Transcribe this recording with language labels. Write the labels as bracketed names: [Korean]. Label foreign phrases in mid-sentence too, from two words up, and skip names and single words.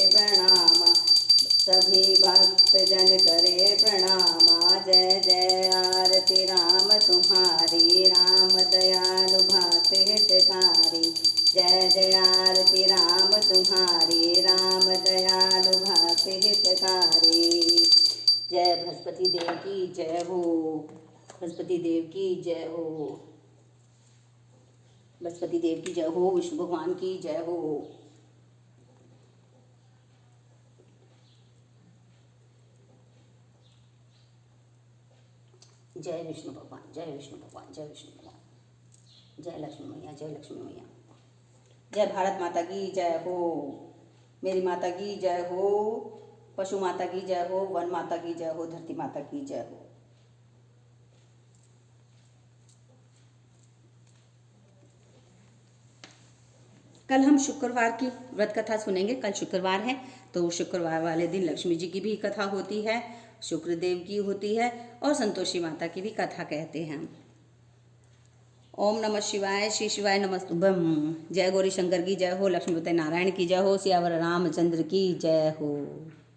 [Hindi] प्रणामा सभी भक्त जन करे प्रणामा जय जय आरती राम तुम्हारी राम दयालु भक्त हितकारी जय जय आरती राम तुम्हारी राम दयालु भक्त हितकारी जय बृहस्पति देव की जय हो बृहस्पति देव की जय हो बृहस्पति देव की जय हो विष्णु भगवान की जय हो जय विष्णु भगवान जय विष्णु भगवान जय विष्णु भगवान जय लक्ष्मी मैया जय लक्ष्मी मैया जय भारत माता की जय हो मेरी माता की जय हो पशु माता की जय हो वन माता की जय हो धरती माता की जय हो कल हम शुक्रवार की व्रत कथा सुनेंगे कल शुक्रवार है तो शुक्रवार वाले दिन लक्ष्मी जी की भी कथा होती है शुक्रदेव की होती है और संतोषी माता की भी कथा कहते हैं [Sanskrit] ओम नमः शिवाय श्री शिवाय नमस्तुभ्यम [Hindi] जय गौरी शंकर की जय हो लक्ष्मीपति नारायण की जय हो सियावर रामचंद्र की जय हो।